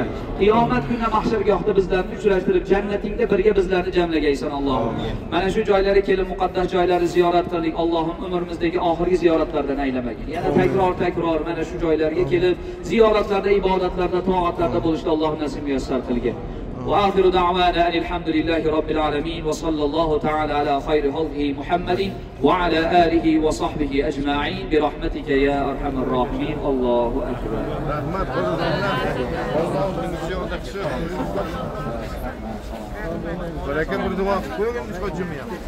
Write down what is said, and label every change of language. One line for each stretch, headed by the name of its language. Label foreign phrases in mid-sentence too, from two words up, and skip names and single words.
Uzbek: Qiyomat kunida mahshargohda bizlarni uchrashtirib, jannatingda birga bizlarni jamlagaysan Allohim. Mana shu joylarga kelib muqaddas joylarni ziyorat qildik. Allohim umrimizdagi oxirgi ziyoratlardan aylamagin. Yana takror mana shu joylarga kelib ziyoratlarda, ibodatlarda, to'atlarda bo'lishni Alloh nasib muyassar qilgin.
Arabic: وآخر دعوانا أن الحمد لله رب العالمين وصلى الله تعالى على خير خلقه محمد وعلى آله وصحبه أجمعين برحمتك يا أرحم الراحمين. الله أكبر. ولكن بردوا كلهم مش جميع.